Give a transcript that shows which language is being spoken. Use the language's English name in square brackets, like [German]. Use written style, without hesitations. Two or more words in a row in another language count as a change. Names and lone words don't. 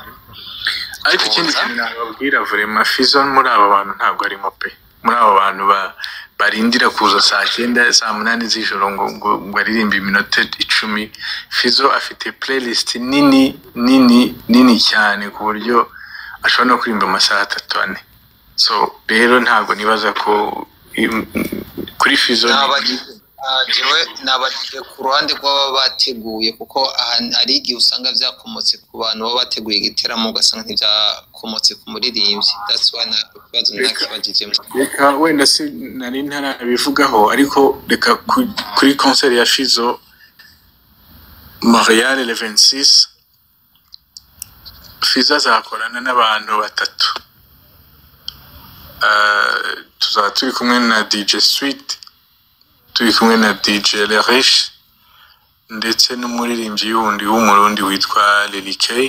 [Kinyarwanda] Ariko ikindi kintu nababwira vraiment Fizzo muri aba bantu ntabwo arimo pe. Muri aba bantu barindira kuza saa 9 saa 8 z'ijoro ngo aririmbe iminota 10. Fizzo afite playlist nini cyane ku buryo ashobora no kuririmba amasaha 3-4. So rero ntabwo nibaza ko kuri Fizzo [Rundi] jewe nabagiye ku ruhande rw'aba bateguye, kuko ari igihe usanga byakomotse ku bantu baba bateguye igiteramo ugasanga ntibyakomotse ku muririmbyi. [English] That's why [Rundi] nakibazo nakibagijemo. [Kinyarwanda] Reka wenda si nari ntarabivugaho, ariko reka kuri concert ya Fizzo Montreal le 26 Fizzo azakorana n'abantu batatu. Tuzaba turi kumwe na DJ Sweet, turi kumwe na DJ Le Riche, ndetse n'umuririmbyi wundi w'umurundi witwa Lily K.